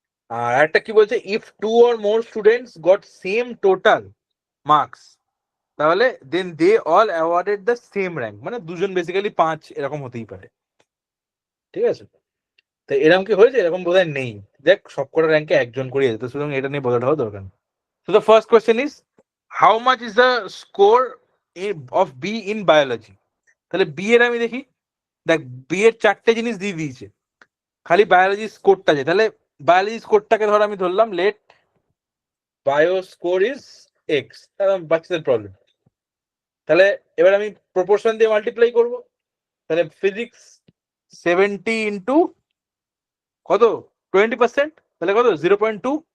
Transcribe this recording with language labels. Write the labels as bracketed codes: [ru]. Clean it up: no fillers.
[bn] আর একটা কি বলছে, [en] if 2 or more students got same total marks, [bn] তাহলে [en] then they all awarded the same rank, [bn] মানে দুজন বেসিক্যালি 5 এরকম হতেই পারে, ঠিক আছে। তো এরকম কি হয়েছে, এরকম বোধহয় নেই, দেখ সবকটা র্যাঙ্কে একজন করে যেত, সুতরাং এটা নিয়ে বোঝাটা হওয়া দরকার। [en] So the first question is, how much is the score of B in biology? [bn] তাহলে বি এর আমি দেখি, দেখ বি এর 4টে জিনিস দিয়ে দিয়েছে, খালি বায়োলজি স্কোরটা আছে, তাহলে বায়োলজি স্কোরটাকে ধর আমি ধরলাম [en] let bio score is X, [bn] বাচ্চাদের প্রবলেম। তাহলে এবার আমি প্রপোর্শন দিয়ে মাল্টিপ্লাই করব, তাহলে ফিজিক্স 70 ইন্টু কত 20%, তাহলে কত 0.2,